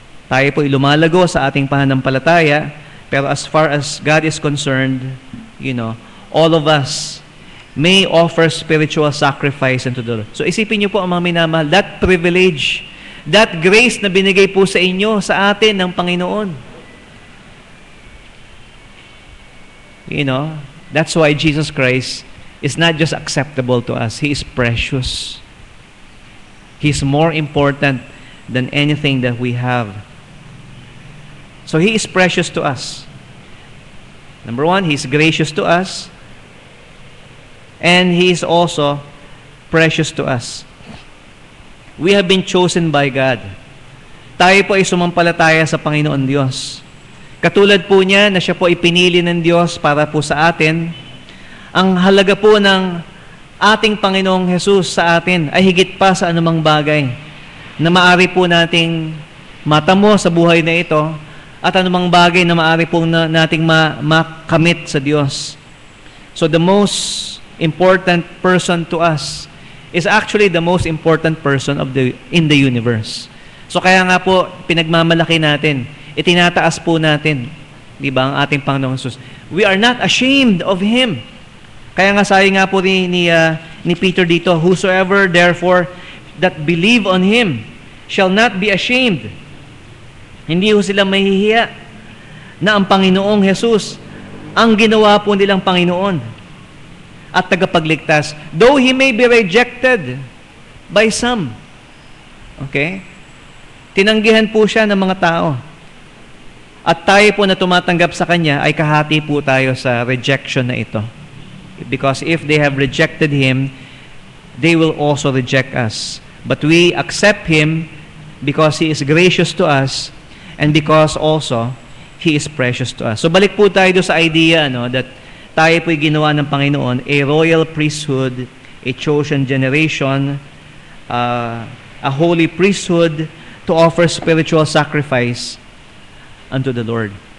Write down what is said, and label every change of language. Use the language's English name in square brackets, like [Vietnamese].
[Filipino] Tayo po lumalago sa ating pananampalataya, pero [English] as far as God is concerned, all of us may offer spiritual sacrifice unto the Lord. [Filipino] So isipin niyo po ang mga minamahal, [English] that privilege, that grace [Filipino] na binigay po sa inyo, sa atin ng Panginoon. [English] That's why Jesus Christ is not just acceptable to us. He is precious. He is more important than anything that we have. So He is precious to us. Number one, He is gracious to us. And He is also precious to us. We have been chosen by God. [Filipino] Tayo po ay sumampalataya sa Panginoon Diyos. Katulad po niya na siya po ipinili ng Diyos para po sa atin, ang halaga po ng ating Panginoong Jesus sa atin ay higit pa sa anumang bagay na maari po nating matamo sa buhay na ito at anumang bagay na maari po nating makamit sa Diyos. [English] So the most important person to us is actually the most important person in the universe. [Filipino] So kaya nga po, pinagmamalaki natin, itinataas po natin, di ba, ang ating Panginoong Jesus. [English] We are not ashamed of Him. [Filipino] Kaya nga sabi nga po ni Peter dito, [English] whosoever therefore that believe on Him shall not be ashamed. [Filipino] Hindi ho sila mahihiya na ang Panginoong Jesus ang ginawa po nilang Panginoon at tagapagligtas, [English] though He may be rejected by some. [Filipino] Okay? Tinanggihan po siya ng mga tao. At tayo po na tumatanggap sa Kanya ay kahati po tayo sa rejection na ito. [English] Because if they have rejected Him, they will also reject us. But we accept Him because He is gracious to us and because also He is precious to us. [Filipino] So balik po tayo sa [English] idea that [Filipino] tayo po'y ginawa ng Panginoon, [English] a royal priesthood, a chosen generation, a holy priesthood to offer spiritual sacrifice unto the Lord.